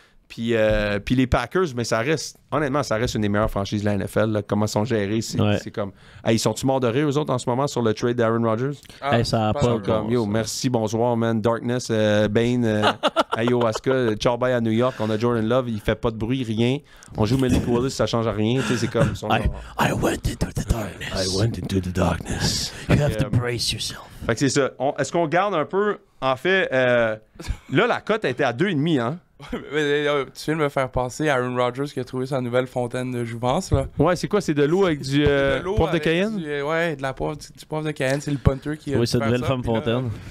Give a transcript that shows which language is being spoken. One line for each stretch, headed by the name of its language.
French: Puis les Packers, mais honnêtement, ça reste une des meilleures franchises de la NFL. Là. Comment ils sont gérés, c'est comme... Hey, ils sont-tu morts de rire, eux autres, en ce moment, sur le trade d'Aaron Rodgers? Ça a pas comme, yo, merci, bonsoir, man. Darkness, Bane, Ayahuasca, ciao, bye à New York. On a Jordan Love, il fait pas de bruit, rien. On joue Malik Willis, ça change rien. Tu sais, c'est comme...
English: I went into the darkness. You have to brace yourself.
French: Fait que c'est ça. Est-ce qu'on garde un peu... En fait, là, la cote a été à 2,5, hein? Tu viens de me faire penser à Aaron Rodgers qui a trouvé sa nouvelle fontaine de jouvence, là. Ouais, c'est quoi? C'est de l'eau avec du poivre de Cayenne? Ouais, du poivre de Cayenne. C'est le punter qui a oui, c'est une nouvelle femme fontaine.